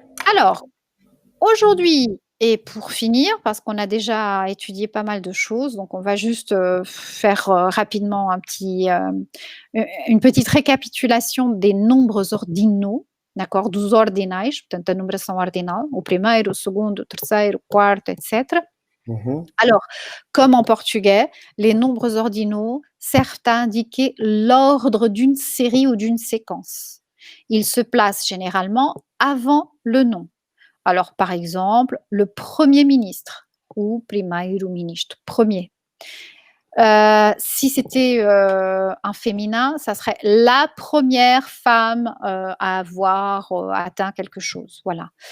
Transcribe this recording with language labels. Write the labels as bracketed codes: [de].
[fr] Alors, aujourd'hui, et pour finir, parce qu'on a déjà étudié pas mal de choses, donc on va juste faire rapidement une petite récapitulation des nombres ordinaux, d'accord? [pt] Dos ordinais, portanto, a numeração ordinal, o primeiro, o segundo, o terceiro, o quarto, etc. [fr] Alors, comme en portugais, les nombres ordinaux servent à indiquer l'ordre d'une série ou d'une séquence. Ils se placent généralement avant le nom. Alors, par exemple, le Premier ministre, [pt] o primeiro-ministro, [fr] premier. Si c'était un féminin, ça serait la première femme à avoir atteint quelque chose. Voilà.